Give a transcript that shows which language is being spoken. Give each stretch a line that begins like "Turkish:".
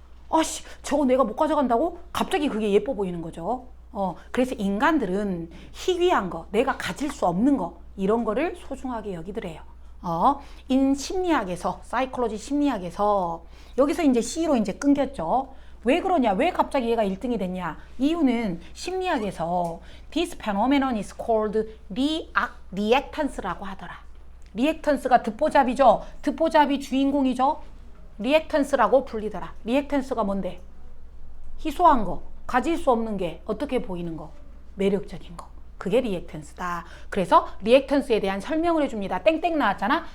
Korean: 아씨, 저거 내가 못 가져간다고? 갑자기 그게 예뻐 보이는 거죠. 그래서 인간들은 희귀한 거, 내가 가질 수 없는 거, 이런 거를 소중하게 여기더래요. 심리학에서, 사이콜로지 심리학에서, 여기서 이제 C로 이제 끊겼죠. 왜 그러냐? 왜 갑자기 얘가 1등이 됐냐? 이유는 심리학에서
English: this phenomenon is called reactance
Korean: 라고 하더라. 리액턴스가 듣보잡이죠. 듣보잡이 주인공이죠. 리액턴스라고 불리더라. 리액턴스가 뭔데? 희소한 거, 가질 수 없는 게 어떻게 보이는 거? 매력적인 거. 그게 리액턴스다. 그래서 리액턴스에 대한 설명을 해줍니다. 땡땡 나왔잖아.